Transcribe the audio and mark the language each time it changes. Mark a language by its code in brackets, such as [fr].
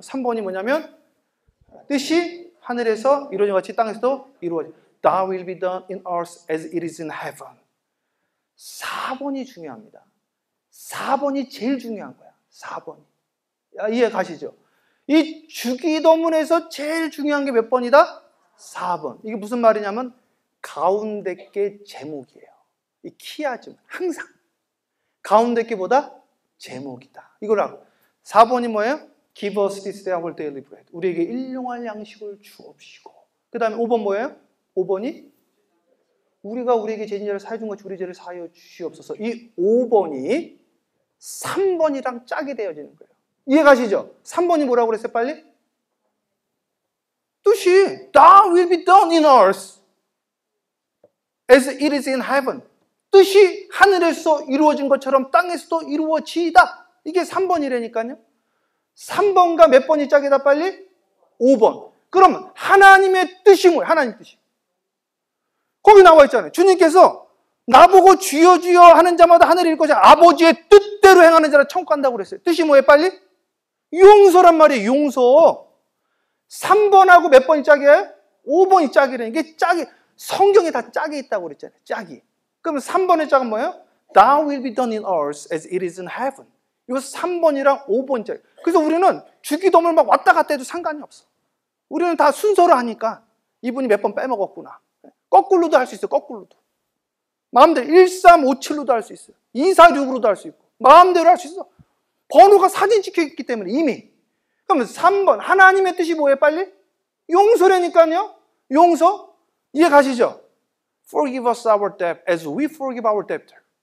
[ko] 3번이 뭐냐면 뜻이 하늘에서 이루어진 같이 땅에서도 이루어져. [en] Thy will be done in earth as it is in heaven. [ko] 4번이 중요합니다. 4번이 제일 중요한 거야. 4번이. 이해 가시죠? 이 주기도문에서 제일 중요한 게 몇 번이다? 4번. 이게 무슨 말이냐면 가운데 게 제목이에요. 이 키야즘 항상 가운데 게보다 제목이다. 이걸 알고. 4번이 뭐예요? [en] Give us this day our daily bread. [ko] 우리에게 일용할 양식을 주옵시고. 그 다음에 5번 뭐예요? 5번이 우리가 우리에게 죄인자를 사해 준 것 우리 죄를 사하여 주시옵소서. 이 5번이 3번이랑 짝이 되어지는 거예요. 이해 가시죠? 3번이 뭐라고 그랬어요? 빨리? 뜻이 [en] Thy will be done in earth as it is in heaven. [ko] 뜻이 하늘에서 이루어진 것처럼 땅에서도 이루어지다. 이게 3번이라니까요. 3번과 몇 번이 짝이다 빨리? 5번. 그럼 하나님의 뜻이 뭐예요? 하나님 뜻이. 거기 나와 있잖아요. 주님께서 나보고 주여 주여 하는 자마다 하늘에 있을 것이야. 아버지의 뜻대로 행하는 자라 천국 간다고 그랬어요. 뜻이 뭐예요 빨리? 용서란 말이에요. 용서. 3번하고 몇 번이 짝이에요? 5번이 짝이래. 이게 짝이 성경에 다 짝이 있다고 그랬잖아요. 짝이. 그러면 3번의 짝은 뭐예요? [en] Thou will be done in earth as it is in heaven. [ko] 이거 3번이랑 5번 짝. 그래서 우리는 주기도문을 막 왔다 갔다 해도 상관이 없어. 우리는 다 순서로 하니까 이분이 몇 번 빼먹었구나. 거꾸로도 할 수 있어요. 거꾸로도. 마음대로 1357로도 할 수 있어요. 246으로도 할 수 있고. 마음대로 할 수 있어. 번호가 사진 찍혀 있기 때문에 이미. 그러면 3번 하나님의 뜻이 뭐예요 빨리? 용서라니까요. 용서. 이해 가시죠? [en] Forgive us our debt as we forgive our debtor.